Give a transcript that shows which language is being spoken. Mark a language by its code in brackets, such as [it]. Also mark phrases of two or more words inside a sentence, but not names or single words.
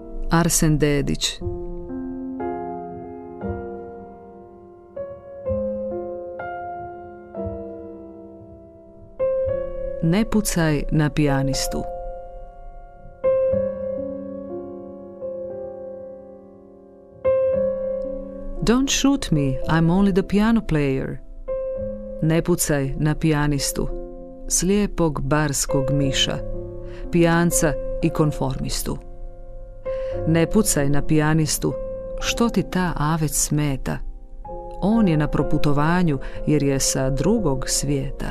[hr] Arsen Dedić. Ne pucaj na pijanistu. [en] Don't shoot me, I'm only the piano player. [hr] Ne pucaj na pijanistu, slijepog barskog miša, pijanca i konformistu. Ne pucaj na pijanistu, što ti ta avec smeta? On je na proputovanju jer je sa drugog svijeta.